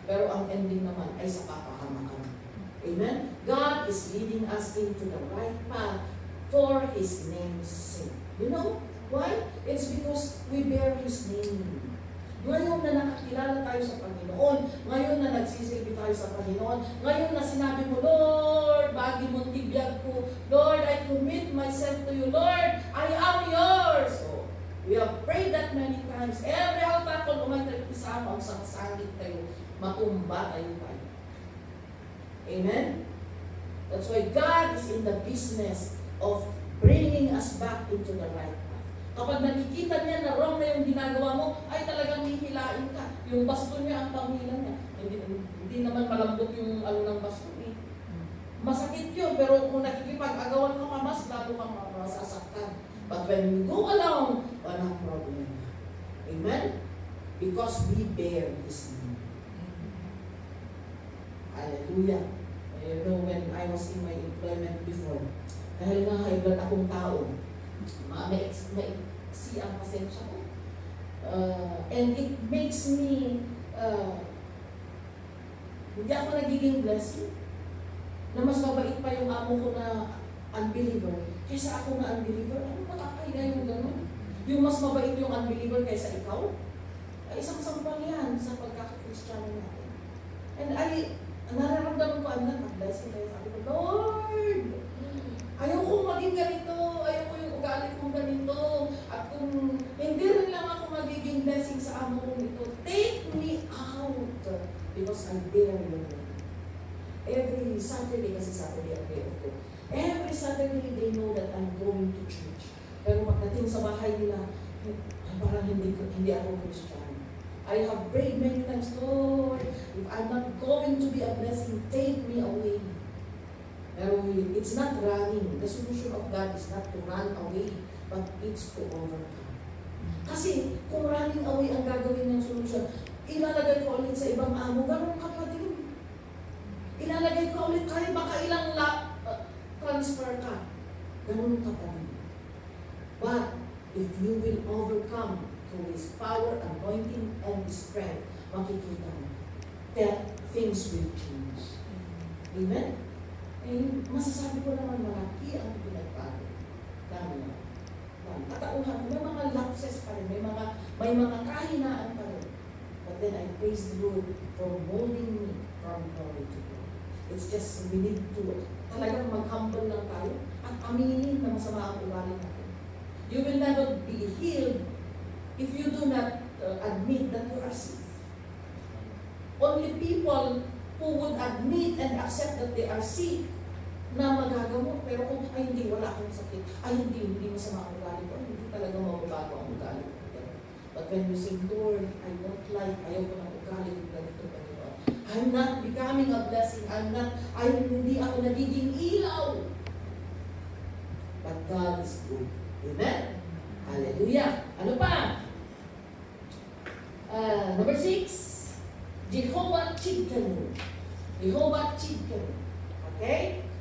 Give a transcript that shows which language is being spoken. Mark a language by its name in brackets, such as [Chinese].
[Filipino] Pero ang ending naman ay sa kapahamakan. Amen? [English] God is leading us into the right path for His name's sake. You know why? It's because we bear His name. [Filipino] Ngayon na nakakilala tayo sa Panginoon, ngayon na nagsisilbi tayo sa Panginoon, ngayon na sinabi mo, Lord, bagi mong tibiyag ko, [English] Lord, I commit myself to you, Lord, I am yours. So, we have prayed that many times. Every altar ko lumaytay isama ang sangsangit tayo, matumba tayo tayo. Amen? That's why God is in the business of bringing us back into the right path. [Filipino] Kapag nakikita niya na wrong na yung ginagawa mo, ay talagang hihilain ka. Yung baston niya, ang panghilan niya. Hindi naman malambot yung ng baston eh. Masakit yun, pero kung nakikipag-agawan ka pa, mas lalo kang masasaktan. [English] But when you go along, walang problem. Amen? Because we bear His name. Hallelujah. You know, when I was in my employment before, [Filipino] dahil nga high blood akong tao, maiksi ang pasensya ko. [English] And it makes me, [Filipino] hindi ako nagiging [English] blessing. [Filipino] Na mas mabait pa yung amo ko na unbeliever kaysa ako na unbeliever. Ano nakakahiya yung gano'n? Yung mas mabait yung unbeliever kaysa ikaw? Ay, isang sampal yan sa pagkakakristyano natin. [English] And [Filipino] nararamdaman ko, [English] I'm not a blessing. [Filipino] Kaya sabi ko, Lord, ayaw kong maging ganito, ayaw ko yung ugali kong ganito, at kung hindi rin lang ako magiging blessing sa amo kong ito, [English] take me out, because I bear your name. Every Saturday, kasi Saturday ang day of ko, every Saturday they know that I'm going to church. [Filipino] Pero pagdating sa bahay nila, parang hindi ako Christian. [English] I have prayed many times, Lord, if I'm not going to be a blessing, take me away. Pero it's not running. The solution of God is not to run away, but it's to overcome. [Filipino] Kasi kung running away ang gagawin ng solution, ilalagay ko ulit sa ibang amo, ganun ka pa din. Ilalagay ko ulit kahit baka ilang transfer ka. Ganun ka pa din. [English] But if you will overcome through His power, anointing, and strength, [Filipino] makikita mo [English] that things will change. Amen? [Filipino] Eh, masasabi ko naman malaki ang pinagbago. Dami na. Katauhan, may mga lapses pa rin, may mga kahinaan pa rin. [English] But then I praise the Lord for molding me from glory to glory. It's just we need to [Filipino] talagang mag-humble lang tayo at aminin na masama ang ugali natin. [English] You will never be healed if you do not admit that you are sick. Only people who would admit and accept that they are sick [Filipino] na magagamot. Pero kung, ay hindi, wala akong sakit. Ay hindi masama ang ugali ko. Ay, hindi talaga mababago ang ugali ko. [English] But when you say, Lord, I don't like, [Filipino] ayaw ko ng ugali ko ganito, [English] Panginoon. I'm not becoming a blessing. [Filipino] Hindi ako nagiging ilaw. [English] But God is good. [Filipino] Amen? Hallelujah. Ano pa? [English] Number 6, Jehovah Chidkenu. Jehovah Chidkenu. Okay?